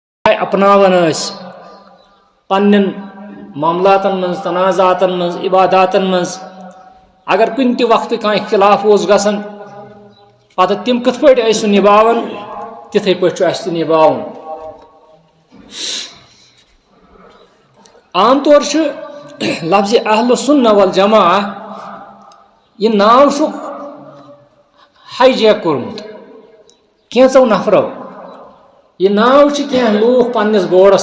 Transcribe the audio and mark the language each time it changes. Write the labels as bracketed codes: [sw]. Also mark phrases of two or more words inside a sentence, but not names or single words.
[ks] اپناون پنن معاملاتن من تنازعاتن من عباداتن من اگر کن تہ وقت کان اختلاف اوس گژھان پتہ تم کتھ پٲٹھۍ سُہ نباوان تِتھے پٲٹھۍ چھُ اَسہِ تہِ نباوُن عام طور چھُ لفظ [ar] اہل السنہ والجماع [ks] یہ ناو چھُکھ ہائی جیک کوٚرمُت کینٛژو نفرو یہ ناو چھِ کینٛہہ لوٗکھ پننس بورڈس